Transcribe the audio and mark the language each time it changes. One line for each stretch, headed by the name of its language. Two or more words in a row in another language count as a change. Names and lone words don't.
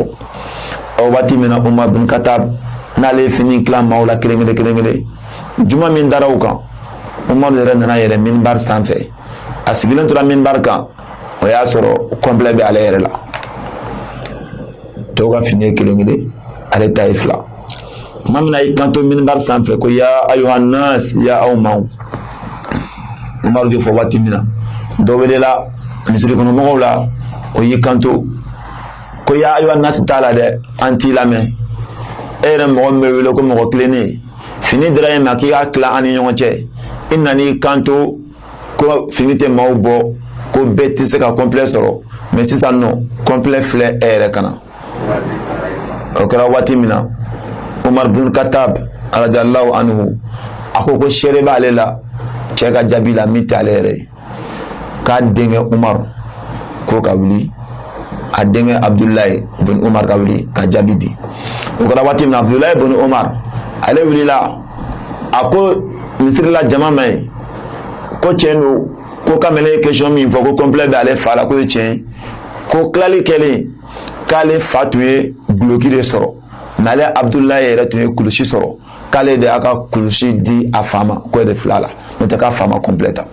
Bambara: O waati min na Umar bin Khattab n'ale ye fini tila maaw la kelen kelen, juma min dara u kan Umar yɛrɛ nana yɛlɛ minbar sanfɛ, a sigilen tora minbar kan, o y'a sɔrɔ complet bɛ ale yɛrɛ la. tɔw ka fini ye kelen ale ta ye fila. maa min na y'i kanto minbar sanfɛ ko
Arabic: يا أيها الناس,
Bambara: ya aw maaw. Umar de fɔ waati min na dɔ welela misiri kɔnɔ mɔgɔw la, o y'i kanto ko
Arabic: يا أيها الناس
Bambara: t'a la dɛ, an t'i lamɛn. E yɛrɛ mɔgɔ min bɛ wele ko mɔgɔ tilennen, fini dira e ma k'i k'a tila an ni ɲɔgɔn cɛ, i nan'i kanto ko fini tɛ maaw bɔ, ko bɛɛ tɛ se ka complet sɔrɔ, mais sisan nɔ complet filɛ e yɛrɛ kana. o kɛra waati min na Umar bin Khattab
Arabic: رضي الله عنه
Bambara: a ko seere b'ale la cɛ ka jaabi la min tɛ ale yɛrɛ ye, k'a denkɛ Umar ko ka wuli, a denkɛ Abdullahi bin Umar ka wuli ka jaabi di. o kɛra waati min na Abdullahi bin Umar ale wulila, a ko misiri la jama ma ye ko tiɲɛ don ko kamalen ye question min fɔ ko complet bɛ ale fa la ko ye tiɲɛ, ko tilali kɛlen k'ale fa tun ye guloki de sɔrɔ, mais ale Abdullahi yɛrɛ tun ye kulusi sɔrɔ, k'ale de y'a ka kulusi di a fa ma k'o de filɛ a la, n'o tɛ k'a fa ma complet ta.